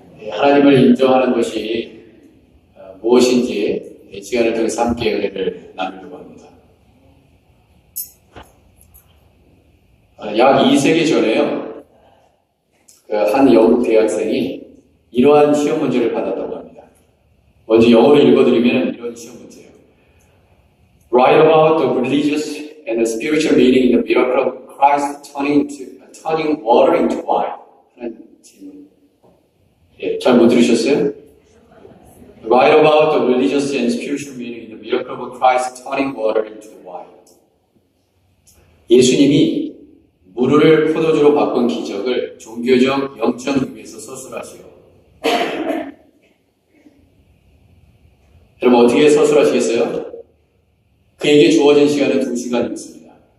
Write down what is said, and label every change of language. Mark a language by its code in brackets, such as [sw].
[ko] 하나님을 인정하는 것이 무엇인지 이 시간을 통해서 함께 은혜를 나누려고 합니다. 약 2세기 전에요. 한 영국 대학생이 이러한 시험 문제를 받았다고 합니다. 먼저 영어로 읽어드리면 이런 시험 문제예요. [en] Write about the religious and the spiritual meaning in the miracle of Christ turning water into wine. [ko] 하는 질문. 잘 못 들으셨어요? [en] Write about the religious and spiritual meaning in the miracle of Christ turning water into wine. [ko] 예수님이 물을 포도주로 바꾼 기적을 종교적 영적 의미에서 서술하시오. 여러분 어떻게 서술하시겠어요? 그에게 주어진 시간은 2시간이었습니다.